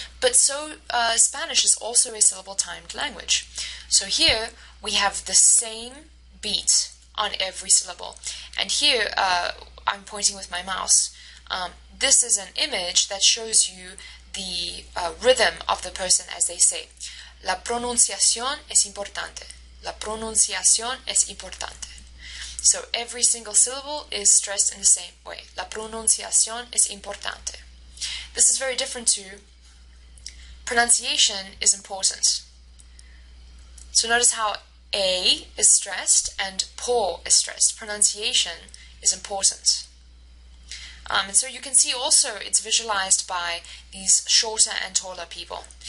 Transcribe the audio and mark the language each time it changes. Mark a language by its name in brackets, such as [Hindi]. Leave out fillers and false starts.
[English] But so Spanish is also a syllable timed language. So here we have the same beat on every syllable. And here I'm pointing with my mouse. This is an image that shows you the rhythm of the person as they say. [Spanish] La pronunciación es importante. La pronunciación es importante. [English] So every single syllable is stressed in the same way. [Spanish] La pronunciación es importante. [English] This is very different to pronunciation is important. So notice how A is stressed and po is stressed. Pronunciation is important. And so you can see also it's visualized by these shorter and taller people.